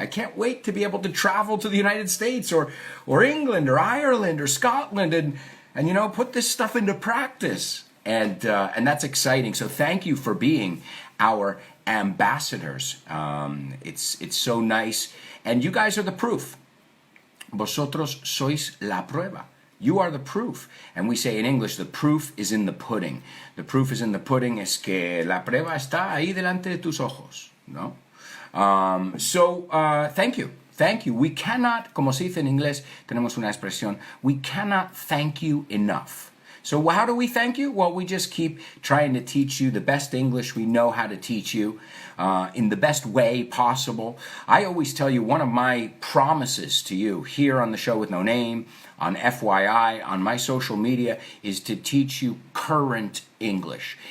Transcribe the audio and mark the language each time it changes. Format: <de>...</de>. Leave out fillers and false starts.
<en>I can't wait to be able to travel to the United States or England or Ireland or Scotland and you know, put this stuff into practice. And that's exciting. So thank you for being our ambassadors. It's so nice. And you guys are the proof.</en> <es>Vosotros sois la prueba.</es> <en>You are the proof. And we say in English, the proof is in the pudding. The proof is in the pudding</en> <es>es que la prueba está ahí delante de tus ojos. No?</es> <en>So thank you. Thank you. We cannot,</en> <es>como se dice en inglés, tenemos una expresión,</es> <en>we cannot thank you enough. So how do we thank you? Well, we just keep trying to teach you the best English we know how to teach you in the best way possible. I always tell you one of my promises to you here on the show with no name, on FYI, on my social media, is to teach you current English.</en>